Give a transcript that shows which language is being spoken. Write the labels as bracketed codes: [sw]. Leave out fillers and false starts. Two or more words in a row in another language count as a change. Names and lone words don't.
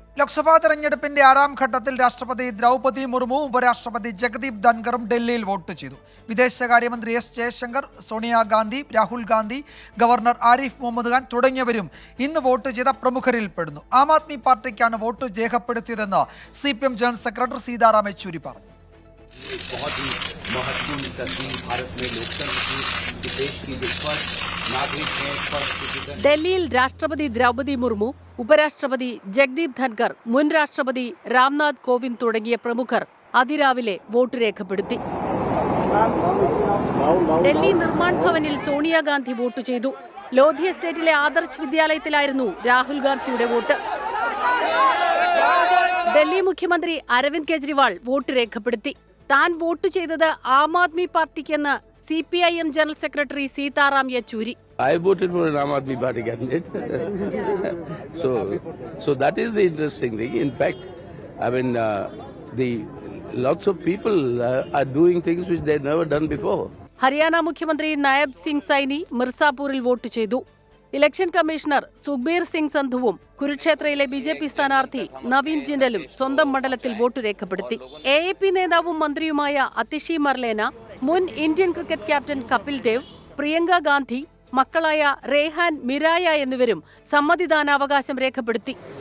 [ml] ലോക്സഭാ തെരഞ്ഞെടുപ്പിന്റെ 6ാം ഘട്ടത്തിൽ രാഷ്ട്രപതി ദ്രൗപദി മുർമു, ഉപരാഷ്ട്രപതി ജഗദീപ് ധൻഖറും ഡൽഹിയിൽ വോട്ട് ചെയ്തു. വിദേശകാര്യമന്ത്രി എസ് ജയശങ്കർ, സോണിയാഗാന്ധി, രാഹുൽ ഗാന്ധി, ഗവർണർ ആരിഫ് മുഹമ്മദ് ഖാൻ തുടങ്ങിയവരും ഇന്ന് വോട്ട് ചെയ്ത പ്രമുഖരിൽ പെടുന്നു. ആം ആദ്മി പാർട്ടിക്കാണ് വോട്ട് രേഖപ്പെടുത്തിയതെന്ന് CPM [en] general secretary [ml] സീതാറാം യെച്ചൂരി പറഞ്ഞു. [hi] बहुत ही महत्वपूर्ण तस्वीर भारत में लोकतंत्र की देश की जो फर्स्ट नागरिक है, [en] first citizen. [ml] ഡൽഹിയിൽ രാഷ്ട്രപതി ദ്രൗപദി മുർമു, ഉപരാഷ്ട്രപതി ജഗദീപ് ധൻഖർ, മുൻ രാഷ്ട്രപതി രാംനാഥ് കോവിന്ദ് തുടങ്ങിയ പ്രമുഖർ അതിരാവിലെ വോട്ട് രേഖപ്പെടുത്തി. ഡൽഹി നിർമ്മാൺ ഭവനിൽ സോണിയാഗാന്ധി വോട്ട് ചെയ്തു. ലോധി എസ്റ്റേറ്റിലെ ആദർശ് വിദ്യാലയത്തിലായിരുന്നു രാഹുൽ ഗാന്ധിയുടെ വോട്ട്. ഡൽഹി മുഖ്യമന്ത്രി അരവിന്ദ് കെജ്രിവാൾ വോട്ട് രേഖപ്പെടുത്തി. താൻ വോട്ട് ചെയ്തത് ആം ആദ്മി പാർട്ടിക്കെന്ന് CPIM [en] general secretary [ml] സീതാറാം യെച്ചൂരി. [en] I voted for an Aam Aadmi Party candidate. so that is the interesting thing. In fact, I mean, lots of people are doing things which they had never done before. [ml] ഹരിയാന മുഖ്യമന്ത്രി നായബ് സിംഗ് സൈനി മിർസാപൂരിൽ വോട്ട് ചെയ്തു. [en] election commissioner [ml] സുഖ്ബീർ സിംഗ് സന്ധുവും കുരുക്ഷേത്രയിലെ BJP സ്ഥാനാർത്ഥി നവീൻ ജിൻഡലും സ്വന്തം മണ്ഡലത്തിൽ വോട്ട് രേഖപ്പെടുത്തി. AAP നേതാവും മന്ത്രിയുമായ അതിഷി മർലേന, മുൻ [en] Indian cricket captain [ml] കപിൽ ദേവ്, പ്രിയങ്ക ഗാന്ധി, മക്കളായ റേഹാൻ, മിരായ എന്നിവരും സമ്മതിദാനാവകാശം രേഖപ്പെടുത്തി.